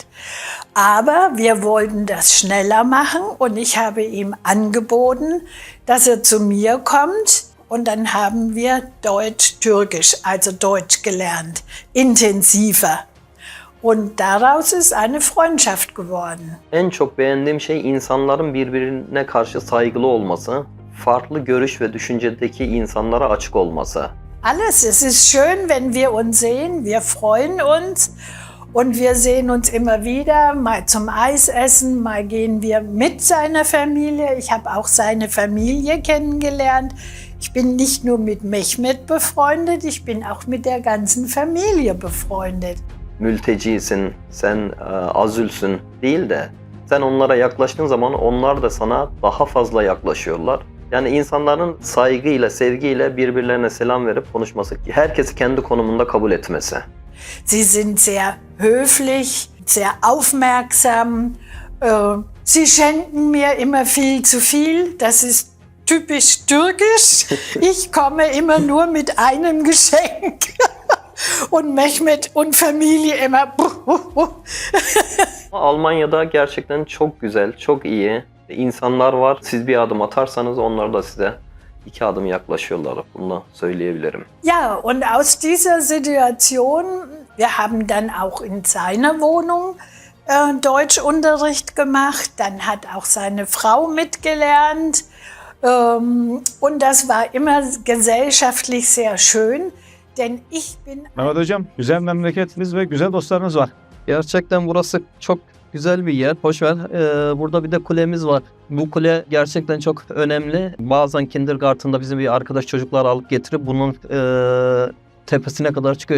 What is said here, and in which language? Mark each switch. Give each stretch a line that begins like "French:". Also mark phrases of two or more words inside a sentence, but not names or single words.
German: Aber wir wollten das schneller machen und ich habe ihm angeboten, dass er zu mir kommt und dann haben wir Deutsch-Türkisch, also Deutsch gelernt, intensiver. Und daraus ist eine Freundschaft geworden.
Turkish: En çok beğendiğim şey insanların birbirine karşı saygılı olması, farklı görüş ve düşüncedeki insanlara açık olması.
German: Alles. Es ist schön, wenn wir uns sehen. Wir freuen uns und wir sehen uns immer wieder, mal zum Eis essen, mal gehen wir mit seiner Familie. Ich habe auch seine Familie kennengelernt. Ich bin nicht nur mit Mehmet befreundet, ich bin auch mit der ganzen Familie befreundet.
Turkish: Mültecisin, sen azülsün değil de sen onlara yaklaştığın zaman onlar da sana daha fazla yaklaşıyorlar. Yani insanların saygıyla, sevgiyle birbirlerine selam verip konuşması, herkesi kendi konumunda kabul etmesi.
German: Sie sind sehr höflich, sehr aufmerksam. Sie schenken mir immer viel zu viel. Das ist typisch türkisch. Ich komme immer nur mit einem Geschenk. Und Mehmet und Familie immer.
Turkish: Almanya'da gerçekten çok güzel, çok iyi insanlar var. Siz bir adım atarsanız onlar da size 2 adım yaklaşıyorlar. Bunu söyleyebilirim.
German: Ja, und aus dieser Situation, wir haben dann auch in seiner Wohnung Deutschunterricht gemacht. Dann hat auch seine Frau mitgelernt. Und das war immer gesellschaftlich sehr schön. Denn ich bin...
Turkish: Mehmet Hocam, güzel memleketiniz ve güzel dostlarınız var. Gerçekten burası çok güzel bir yer. Hoş ver. Burada bir de kulemiz var. Bu kule gerçekten çok önemli. Bazen kindergarten'da bizim bir arkadaş çocuklar alıp getirip bunun tepesine kadar çıkıyor.